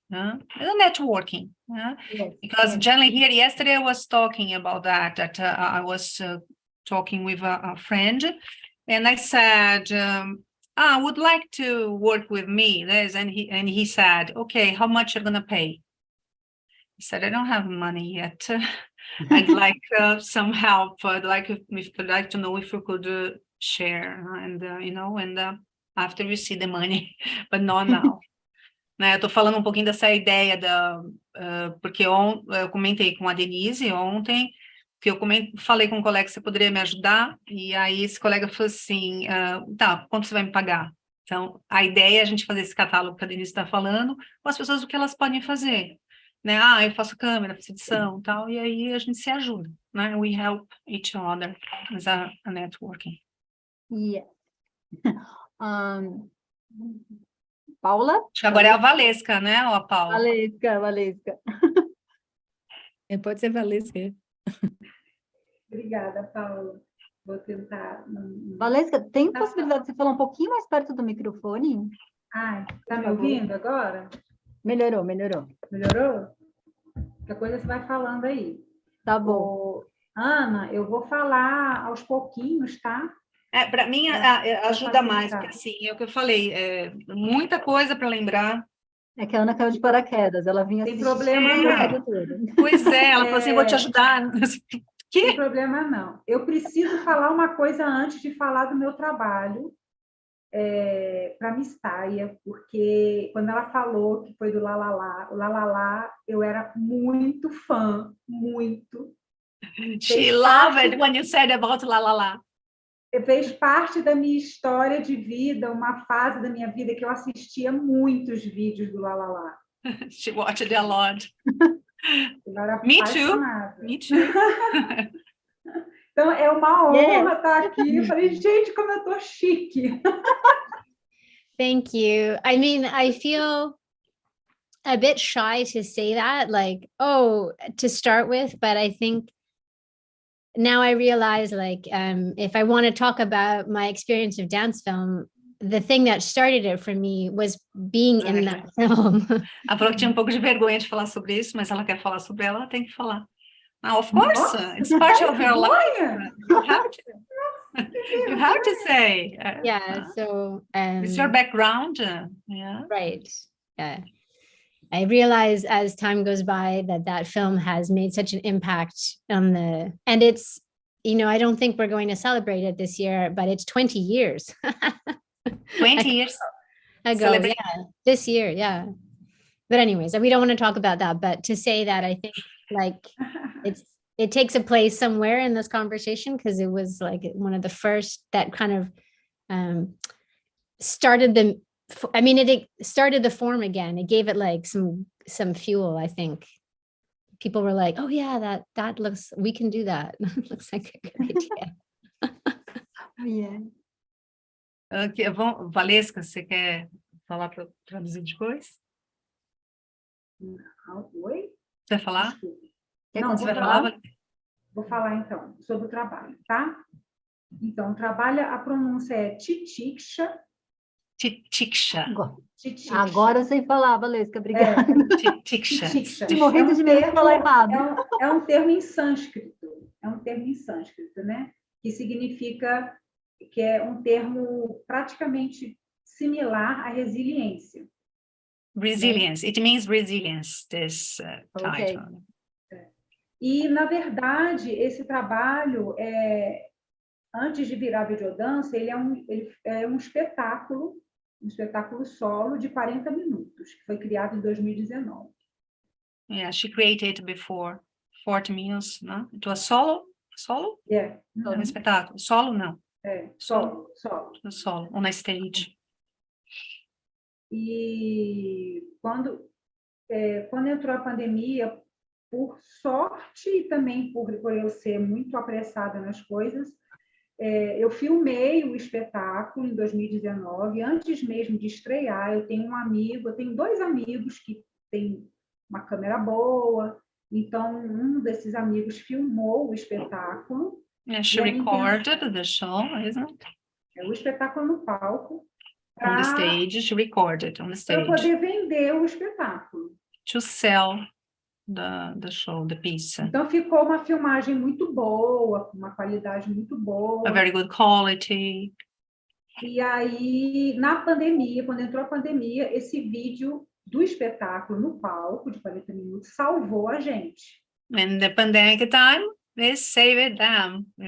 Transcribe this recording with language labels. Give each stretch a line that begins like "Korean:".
English: Networking, because generally here yesterday I was talking about that I was talking with a friend, and I said, I would like to work with me, and he said, okay, how much are you gonna pay? I said, I don't have money yet. I'd like some help. I'd like to know if we could share, and after we see the money, but not now.
Portuguese: Eu estou falando um pouquinho dessa ideia porque eu comentei com a Denise ontem, que eu falei com um colega que você poderia me ajudar, e aí esse colega falou assim, tá, quanto você vai me pagar? Então, a ideia é a gente fazer esse catálogo que a Denise está falando, com as pessoas o que elas podem fazer, né? Eu faço câmera, faço edição, tal, e aí a gente se ajuda, né?
English: We help each other as a networking. Yeah. Paula?
Portuguese: Acho que agora é a Valesca, né, ou a Paula? Valesca. Pode ser Valesca. Obrigada, Paula. Vou tentar. Valesca, tem possibilidade de você falar um pouquinho mais perto do microfone? Tá me ouvindo agora? Melhorou. Melhorou? Qualquer coisa você vai falando aí. Tá bom. Ana, eu vou falar aos pouquinhos, tá? Para mim, ajuda mais, porque assim, é o que eu falei, muita coisa para lembrar. É que a Ana caiu de paraquedas, ela vinha Tem problema não. Pois é, ela falou assim, vou te ajudar. Tem problema não. Eu preciso falar uma coisa antes de falar do meu trabalho para Miss Taia, porque quando ela falou que foi do o Lalala, eu era muito fã, muito.
English: She loved it when you said about Lalala.
Portuguese: Fez parte da minha história de vida, uma fase da minha vida que eu assistia muitos vídeos do Lalala.
English: She watched it a lot.
Portuguese: Eu era
English: Me
Portuguese: apaixonada.
English: too. Me too.
Portuguese: Então, é uma honra estar aqui. Eu falei, gente, como eu tô chique.
English: Thank you. I mean, I feel a bit shy to say that, like, oh, to start with, but I think now I realize, like, if I want to talk about my experience of dance film, the thing that started it for me was being in that film.
Portuguese: Ela falou que tinha um pouco de vergonha de falar sobre isso, mas ela quer falar sobre ela tem que falar.
English: Of course, it's part of your life. You have to say. Yeah, so it's your background. Yeah. Right. Yeah. I realize as time goes by that film has made such an impact on and it's, I don't think we're going to celebrate it this year, but it's 20 years. 20 years ago, yeah, this year, yeah. But anyways, we don't want to talk about that, but to say that I think like it takes a place somewhere in this conversation because it was like one of the first that kind of started it started the form again. It gave it like some fuel, I think. People were like, oh yeah, that looks, we can do that. Looks like a good idea. Yeah.
Portuguese: Okay, Valesca, você quer falar para traduzir depois? Oi? Você vai falar? Desculpa. Não, você vai falar? Vou falar então sobre o trabalho, tá? Então, a pronúncia é Titiksha. Titiksha. Agora eu sei falar, Valesca, obrigada. Titiksha. Estou morrendo de medo de falar errado. É um termo em sânscrito. É um termo em sânscrito, né? Que significa que é um termo praticamente similar à resiliência.
English: Resilience. It means resilience, this title. Okay.
Portuguese: E, na verdade, esse trabalho, antes de virar videodança, ele é um espetáculo solo de 40 minutos, que foi criado em 2019.
English: Yeah, she created before 40 minutes, no? It was solo? Solo? Yeah.
Portuguese: Um espetáculo. Solo, não. Solo.
English: Solo, on a stage.
Portuguese: E quando entrou a pandemia, por sorte e também por eu ser muito apressada nas coisas, eu filmei o espetáculo em 2019, antes mesmo de estrear. Eu tenho dois amigos que têm uma câmera boa, então um desses amigos filmou o espetáculo.
English: Yeah, she recorded the show, isn't it?
Portuguese: O espetáculo no palco.
English: On the stage, she recorded on the stage.
Portuguese: Para poder vender o espetáculo.
English: To sell the show, the piece.
Portuguese: Então ficou uma filmagem muito boa, uma qualidade muito boa.
English: A very good quality.
Portuguese: E aí, na pandemia, quando entrou a pandemia, esse vídeo do espetáculo no palco, de 40 minutos, salvou a gente.
English: In the pandemic time, they saved them.